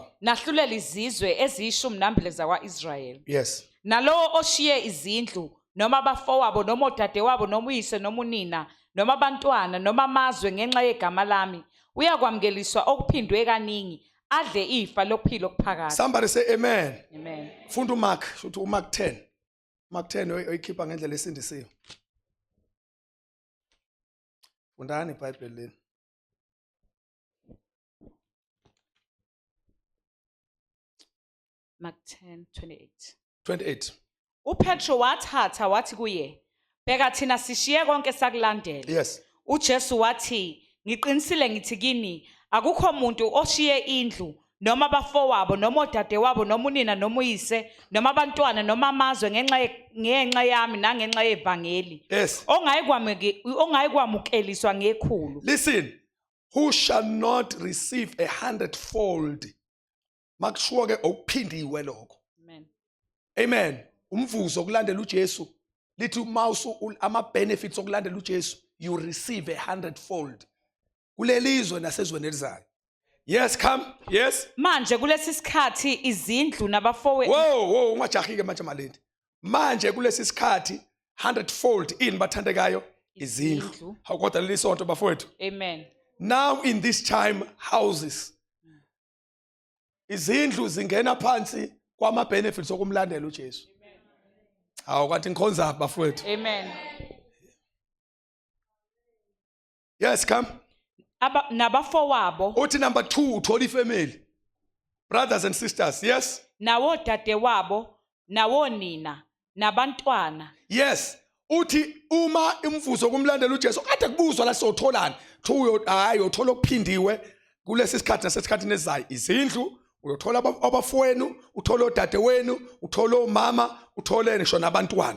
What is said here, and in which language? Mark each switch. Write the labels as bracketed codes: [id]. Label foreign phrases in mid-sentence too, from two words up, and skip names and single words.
[zu] nahlulela izizwe eziyishumi zakwa-Israyeli. [en] Yes. [zu] Nalowo oshiye izindlu noma abafowabo noma odadewabo noma uyise noma unina noma abantwana noma amazwe ngenxa yegama lami uyakwamukeliswa okuphindwe kaningi adle ifa lokuphila okuphakathi. [en] Somebody say amen. Amen. [zu] Funda uMark, shothi uMark 10. Mark 10 oyikhipha ngendlela esindisiwe. Fundani iBhayibheli leni. Mark 10:28. 28. uPetro wathatha wathi kuye, bheka thina sishiye konke sakulandela. [en] Yes. [zu] uJesu wathi, ngiqinisile ngithi kini, akukho umuntu oshiye indlu noma abafowabo noma odadewabo noma unina noma uyise noma abantwana noma amazwe ngenxa yami nangenxa yevangeli. [en] Yes. [zu] ongayikwamukeliswa ngekhulu. [en] Listen, who shall not receive 100-fold? [zu] Makushuwa ke okuphindiwe lokho. [en] Amen. [zu] Amen. Umvuzo okulandela uJesu lithi mawusu ama benefits okulandela uJesu [en] you receive 100-fold. [zu] Kulelizwe nasezweni elizayo. [en] Yes, come. Yes. [zu] Manje kulesi sikhathi izindlu nabafowethu. Whoa, ungajahike manje malindi. Manje kulesi sikhathi 100-fold in bathandekayo izindlu. Kodwa leli sonto bafowethu. [en] Amen. Now in this time houses. [zu] Izindlu zingena phansi kwama benefits okumlandela uJesu. Hawu kanti ngikhonza bafowethu. [en] Amen. Yes, come. [zu] Nabafowabo. Uthi number 2 uthola ifamily. [en] Brothers and sisters, yes? [zu] Nawo dadewabo, nawo nina, nabantwana. [en] Yes. [zu] Uthi uma imvuzo kumlandela uJesu kade kubuzwa la sotholani. Thu hayi uthola okuphindiwe kulesi sikhathi nasesikhathini esizayo. Izindlu uyothola abafowenu, uthola odadewenu, uthola omama, uthole ngisho nabantwana.